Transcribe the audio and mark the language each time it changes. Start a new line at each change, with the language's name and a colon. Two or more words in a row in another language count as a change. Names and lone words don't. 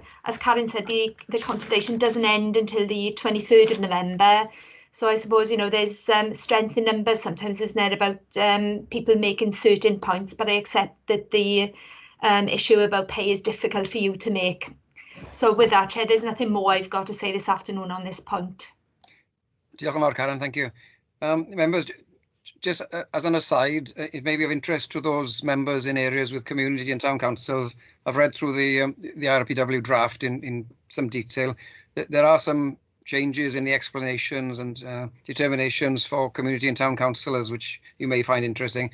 English: As Karen said, the consultation doesn't end until the 23rd of November. So I suppose, there's strength in numbers sometimes, isn't there, about people making certain points, but I accept that the issue about pay is difficult for you to make. So with that, Chair, there's nothing more I've got to say this afternoon on this point.
Welsh: Diolch yn fawr,
English: Karen, thank you. Members, just as an aside, it may be of interest to those members in areas with community and town councils. I've read through the IRPW draft in some detail. There are some changes in the explanations and determinations for community and town councillors, which you may find interesting.